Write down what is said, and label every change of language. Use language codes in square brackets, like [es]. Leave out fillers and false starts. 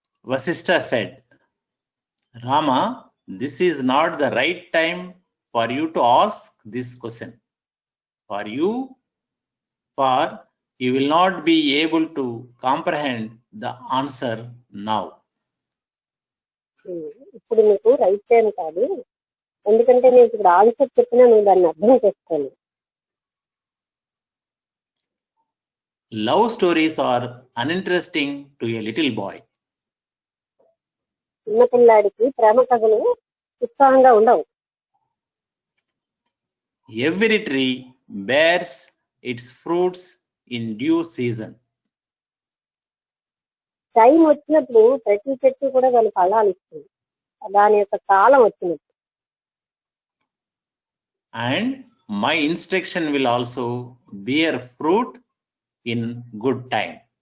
[en] Vasishtha said, Rama, this is not the right time for you to ask this question. For you will not be able to comprehend the answer now. [te] ఇప్పుడు నీకు right time కాదు, ఎందుకంటే నేను ఇప్పుడు answer చెప్పినా నువ్వు దాన్ని అర్థం చేసుకోను. [en] Love stories are uninteresting to a little boy. [te] చిన్న పిల్లాడికి ప్రేమ కథలు ఉత్సాహంగా ఉండవు. [en] Every tree bears its fruits in due season. [te] Time వచ్చినప్పుడు ప్రతి చెట్టు కూడా దాని ఫలాలు ఇస్తుంది, దాని యొక్క కాలం వచ్చినప్పుడు. [en] And my instruction will also bear fruit in good time.